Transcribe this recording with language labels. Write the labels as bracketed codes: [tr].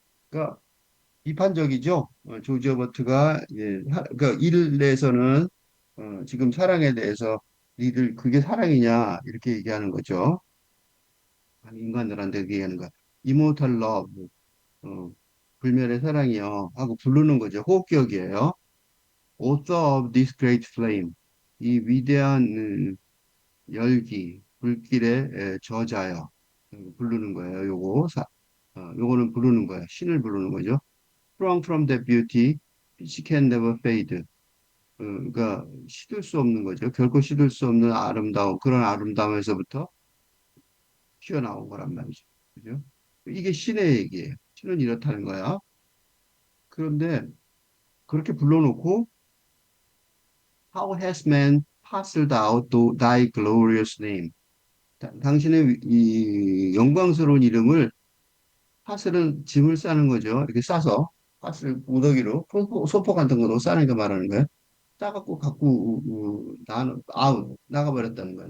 [ko] 그러니까 비판적이죠. 조지 버트가 그러니까 일에서는 지금 사랑에 대해서 니들 그게 사랑이냐 이렇게 얘기하는 거죠. 아니, 인간들한테 얘기하는 거야. 이모탈 러브, 어, 불멸의 사랑이요 하고 부르는 거죠. 호흡기억이에요. [en] Author of this great flame, [ko] 이 위대한 열기, 불길의 저자여. 부르는 거예요. 요거는 부르는 거야. 신을 부르는 거죠. [en] Sprung from that beauty, which can never fade. [ko] 그러니까 시들 수 없는 거죠. 결코 시들 수 없는 아름다움, 그런 아름다움에서부터 튀어나온 거란 말이죠. 그죠? 이게 신의 얘기예요. 신은 이렇다는 거야. 그런데 그렇게 불러놓고 [en] How has man passed out to thy glorious name? [ko] 당신의 이 영광스러운 이름을 파슬은 짐을 싸는 거죠. 이렇게 싸서 파슬 무더기로 소포 같은 거로 싸는 거 말하는 거예요. 싸갖고 갖고 나눠 아웃 나가버렸다는 거예요.